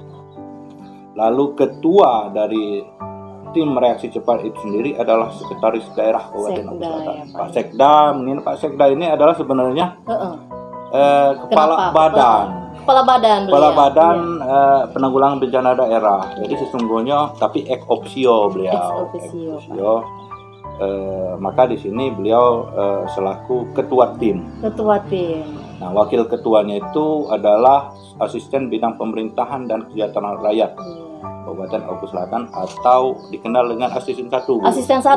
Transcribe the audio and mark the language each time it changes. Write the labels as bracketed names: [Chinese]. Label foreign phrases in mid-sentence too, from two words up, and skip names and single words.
[Indonesian] Lalu ketua dari tim reaksi cepat itu sendiri adalah sekretaris daerah Kabupaten Ogan Sekda, Selatan, ya, Pak. Pak Sekda. Ini Pak Sekda ini adalah sebenarnya Heeh. kepala Kenapa? badan. Kepala badan beliau. Kepala Badan Iya. Penanggulangan Bencana Daerah. Jadi sesungguhnya tapi [Latin] ex officio [Indonesian] beliau. [Latin] Ex officio, Ex officio. [Indonesian] Maka di sini beliau selaku ketua tim. Ketua tim. Nah, wakil ketuanya itu adalah asisten bidang pemerintahan dan kesejahteraan rakyat Iya. Kabupaten Ogan Selatan atau dikenal dengan asisten satu. Bu. Asisten satu